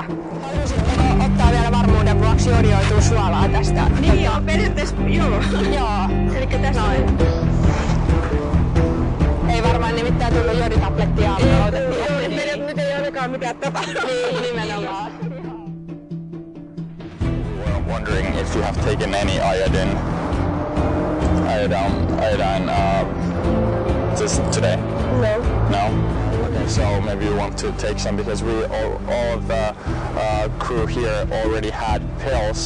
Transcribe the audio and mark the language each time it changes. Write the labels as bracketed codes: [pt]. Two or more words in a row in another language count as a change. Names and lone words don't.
[fi] Haluaisitteko ottaa vielä varmuuden vuoksi jodioitua suolaa tästä? Niin joo, periaatteessa joo. Joo, eli tässä noin. Ei varmaan nimittäin tullut joditablettia. Nyt ei ainakaan mitään tapahdu. Niin, nimenomaan. [en] Wondering if you have taken any iodine just today? No. No? Okay, so maybe you want to take some because all of the crew here already had pills.